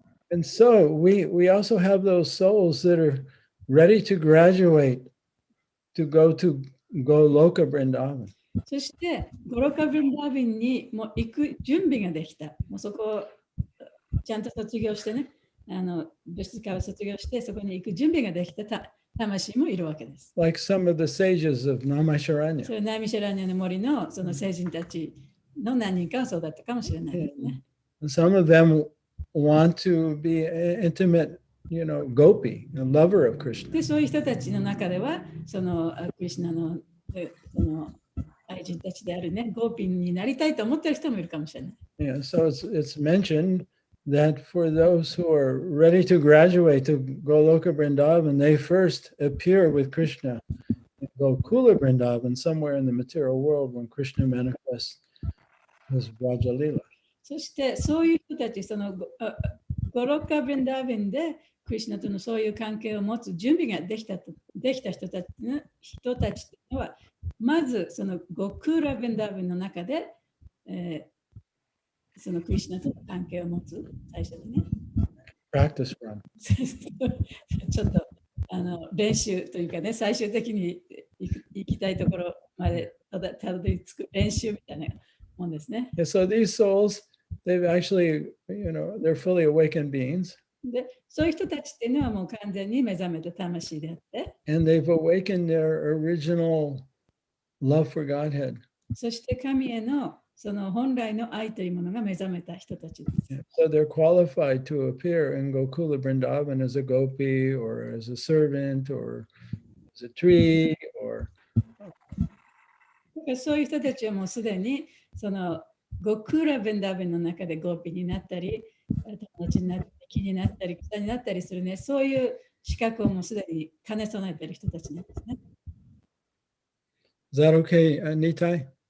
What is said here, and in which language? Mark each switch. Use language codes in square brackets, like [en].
[en] And so we also have those souls that are ready to graduate to go Goloka Vrindavan. [ja] そして、ゴロカ・ブンダービンにも行く準備ができた。もうそこをちゃんと卒業してね、物質科を卒業して、そこに行く準備ができた魂もいるわけです。 [en] Like some of the sages of [ja] そ [en] Naimisharanya. [ja] れナイミシャラニャの森のその聖人たちの何人かはそうだったかもしれないですね。 [en] And some of them want to be an intimate, gopi, a lover of Krishna. [ja] で、そういう人たちの中では、そのクリシュナのその愛人たちであるね、ゴーピンになりたいと思っている人もいるかもしれない。 [en] Yeah, so it's mentioned that for those who are ready to graduate to Goloka Vrindavan, they first appear with Krishna in Gokula Vrindavan, somewhere in the material world when Krishna manifests his Vrajalila. [ja] そして、そういう人たち、そのゴロカ・ブンダーベンでクリシュナとのそういう関係を持つ準備ができた人たちというのは、まずそのゴクーラ・ブンダーベンの中で、そのクリシュナとの関係を持つ最初にね。 [en] Practice run. [ja] ちょっと練習というかね、最終的に行きたいところまでたどり着く練習みたいなもんですね。 [en] Yeah, so these souls, they've actually, they're fully awakened beings. [ja] で、そういう人たちっていうのはもう完全に目覚めた魂であって、 [en] And they've awakened their original love for Godhead. [ja] そして神へのその本来の愛というものが目覚めた人たちです。 [en] Yeah, so they're qualified to appear in Gokula Vrindavan as a gopi or as a servant or as a tree or [ja] そういう人たちはもうすでにそのゴクーラ・ブンダーベンの中でゴーピになったり、友達になったり、木になったり、草になったりするね、そういう資格をもうすでに兼ね備えている人たちなんですね。 [en] Is that okay, Nitai?